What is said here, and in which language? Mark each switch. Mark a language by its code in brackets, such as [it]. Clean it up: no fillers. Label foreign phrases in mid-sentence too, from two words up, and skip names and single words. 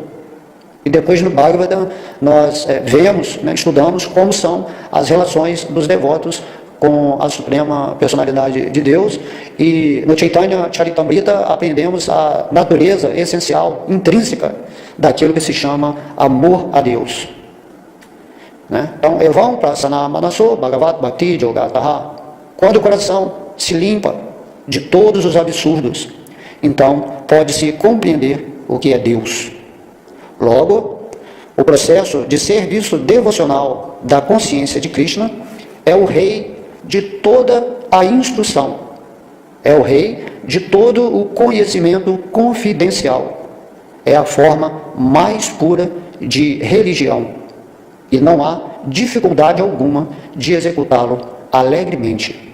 [pt] E depois no Bhagavatam nós vemos, né, estudamos como são as relações dos devotos com a suprema personalidade de Deus, e no Chaitanya Charitamrita aprendemos a natureza essencial, intrínseca, daquilo que se chama amor a Deus. né? Então, [sa] एवं प्रसन्न मनसो भगवद् भक्ति योगतः. [pt] Quando o coração se limpa de todos os absurdos, então pode-se compreender o que é Deus. Logo, o processo de serviço devocional da consciência de Krishna é o rei de toda a instrução, é o rei de todo o conhecimento confidencial, é a forma mais pura de religião, e não há dificuldade alguma de executá-lo alegremente.